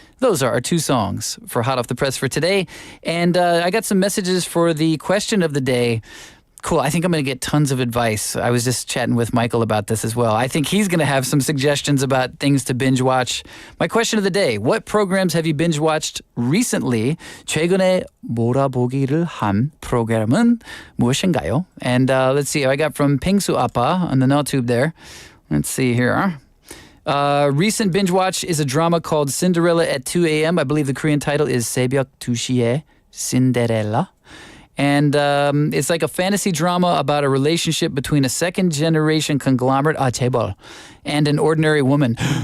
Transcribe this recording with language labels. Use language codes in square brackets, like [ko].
[en] Those are our two songs for Hot Off the Press for today. And I got some messages for the question of the day. Cool. I think I'm going to get tons of advice. I was just chatting with Michael about this as well. I think he's going to have some suggestions about things to binge watch. My question of the day, what programs have you binge watched recently? [ko] 최근에 몰아보기를 한 프로그램은 무엇인가요? [en] And let's see. I got from 펭수 아빠 on the NoTube there. Let's see here. Recent binge watch is a drama called Cinderella at 2 a.m. I believe the Korean title is 새벽 2시에 Cinderella. And it's like a fantasy drama about a relationship between a second-generation conglomerate, [ko] 제발, [en] and an ordinary woman.